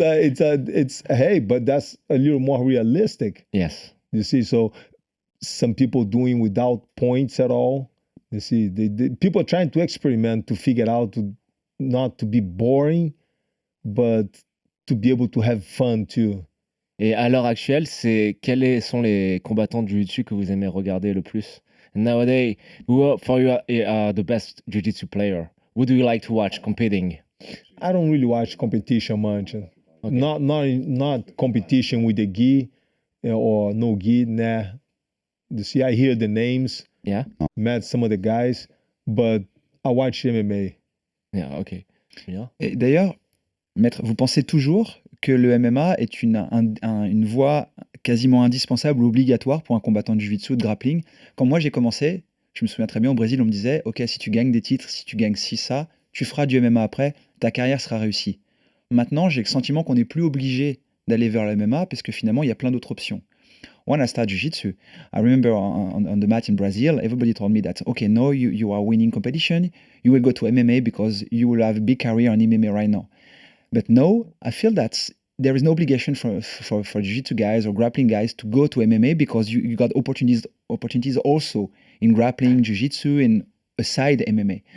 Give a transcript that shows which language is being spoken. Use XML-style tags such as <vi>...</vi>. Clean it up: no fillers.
<en>It's hey, but that's a little more realistic. Yes. You see, so some people doing without points at all. You see, the people are trying to experiment to figure out not to be boring, but to be able to have fun too.</en> <fr>Et à l'heure actuelle, quels sont les combattants de jiu-jitsu que vous aimez regarder le plus?</fr> <en>Nowadays, for you are the best jiu-jitsu player. Who do you like to watch competing? I don't really watch competition much. Okay. Not competition with the gi or no gi. Nah. You see, I hear the names. Yeah. Met some of the guys, but I watch MMA. Yeah, ok. Bien.</en> <fr>Et d'ailleurs, Maître, vous pensez toujours que le MMA est une voie quasiment indispensable ou obligatoire pour un combattant de jiu-jitsu ou de grappling? Quand moi j'ai commencé, je me souviens très bien, au Brésil, on me disait « Ok, si tu gagnes des titres, si tu gagnes ci, ça, tu feras du MMA après, ta carrière sera réussie. » Maintenant, j'ai le sentiment qu'on n'est plus obligé d'aller vers le MMA parce que finalement, il y a plein d'autres options.</fr> <en>When I started jiu-jitsu, I remember on the mat in Brazil, everybody told me that, okay, now you are winning competition, you will go to MMA because you will have a big career on MMA right now. But no, I feel that there is no obligation for jiu-jitsu guys or grappling guys to go to MMA because you got opportunities also in grappling, jiu-jitsu, and aside MMA.</en>